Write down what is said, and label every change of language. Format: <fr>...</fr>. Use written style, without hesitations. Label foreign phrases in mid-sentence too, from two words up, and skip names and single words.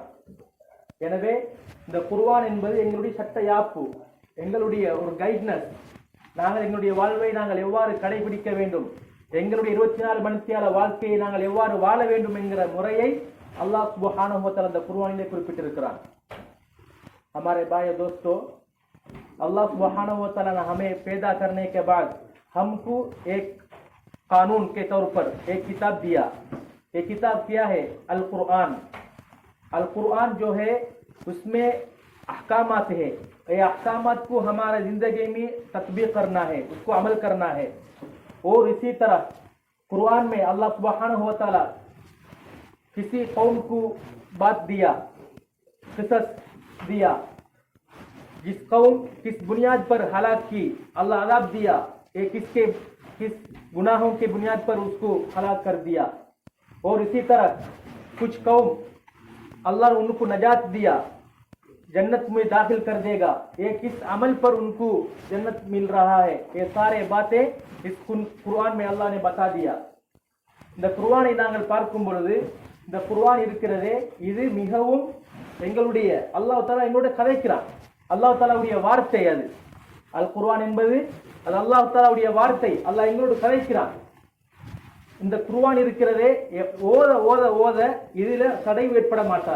<ta>எனவே இந்த குர்ஆன் என்பது எங்களுடைய சட்ட யாப்பு, எங்களுடைய ஒரு கைட்னஸ். நாங்கள் எங்களுடைய வாழ்வை நாங்கள் எவ்வாறு கடைபிடிக்க வேண்டும், எங்களுடைய 24 மணித்தியால வாழ்க்கையை நாங்கள் எவ்வாறு வாழ வேண்டும் என்கிற முறையை</ta> <ar>الله سبحانه وتعالى</ar> <ta>இந்த குர்ஆனிலே குறிப்பிட்டிருக்கிறார்.</ta> <hi>हमारे भाई दोस्तों,</hi> <ar>الله سبحانه وتعالى</ar> <hi>ने हमें पैदा करने के बाद हमको एक कानून के तौर पर एक किताब दिया. ये किताब क्या है? अल कुरआन. अल कुरआन जो है उसमें अहकामात है. ये अहकामात को हमारे जिंदगी में तत्बीक करना है, उसको अमल करना है. और इसी तरह कुरआन में</hi> <ar>الله سبحانه وتعالى</ar> <hi>किसी कौम को बात दिया, किसस दिया, जिस कौम किस बुनियाद पर हलाक की, अल्लाह अज़ाब दिया. एक किस गुनाहों के बुनियाद पर उसको हलाक कर दिया. और इसी तरह कुछ कौम अल्लाह ने उनको नजात दिया, जन्नत में दाखिल कर देगा. ये किस अमल पर उनको जन्नत मिल रहा है, ये सारे बातें इस कुरान में अल्लाह ने बता दिया.</hi> <ta>இந்த குர்ஆனை நாங்கள் பார்க்கும் பொழுது, இந்த குர்ஆன் இருக்கிறதே இது மிகவும் எங்களுடைய அல்லாஹ் தஆலா எங்களோட கதைக்கிறான். அல்லாஹ் தஆலாவுடைய வார்த்தை அது. அல் குர்ஆன் என்பது அது அல்லாஹ் தஆலாவுடைய வார்த்தை. அல்லாஹ் எங்களோடு கதைக்கிறான். இந்த குர்ஆன் இருக்கிறதே ஓத ஓத ஓத இதில சடைவு ஏற்பட மாட்டாது.</ta>